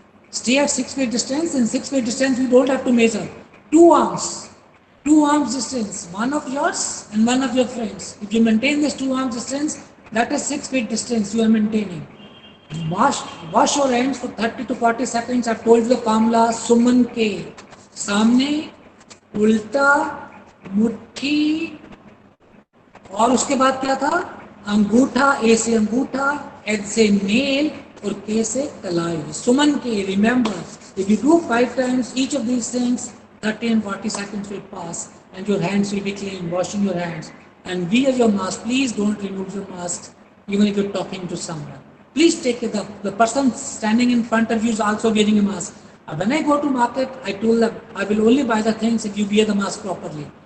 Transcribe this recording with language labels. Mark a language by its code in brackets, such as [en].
[en] Stay at 6 feet distance. In 6 feet distance, we don't have to measure. 2 arms. 2 arms distance. One of yours and one of your friends. If you maintain this 2 arms distance, that is 6 feet distance you are maintaining. Wash your hands for 30 to 40 seconds. I've told you the formula Suman K. [hi] सामने, उल्टा, मुट्ठी, और उसके बाद क्या था? अंगूठा, ए से अंगूठा, एच से nail, और K से कलाई. [en] Suman K. Remember, if you do 5 times each of these things, 30 and 40 seconds will pass, and your hands will be clean. Washing your hands, and wear your mask. Please don't remove your mask, even if you're talking to someone. Please take it up. The person standing in front of you is also wearing a mask. When I go to market, I told them I will only buy the things if you wear the mask properly.